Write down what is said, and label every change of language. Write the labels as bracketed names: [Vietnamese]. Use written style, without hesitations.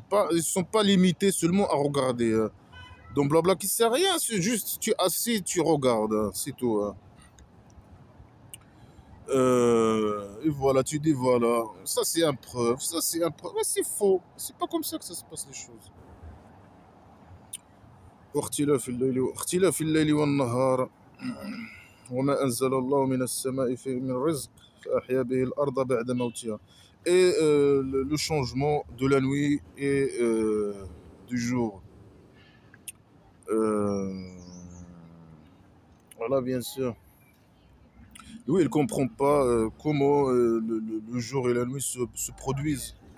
[French] Ils ne sont pas limités seulement à regarder. Hein. Donc blabla qui sert à rien, c'est juste tu es assis, tu regardes, hein, c'est tout. Hein. Et voilà, tu dis voilà, ça c'est un preuve, ça c'est un preuve. Mais c'est faux, c'est pas comme ça que ça se passe les choses. [Arabic] واختلاف الليل والنهار وما أنزل الله من السماء من رزق فأحيا به الأرض بعد موتها. [French] Et le changement de la nuit et du jour. Euh, voilà, bien sûr. Lui, il ne comprend pas comment le jour et la nuit se produisent.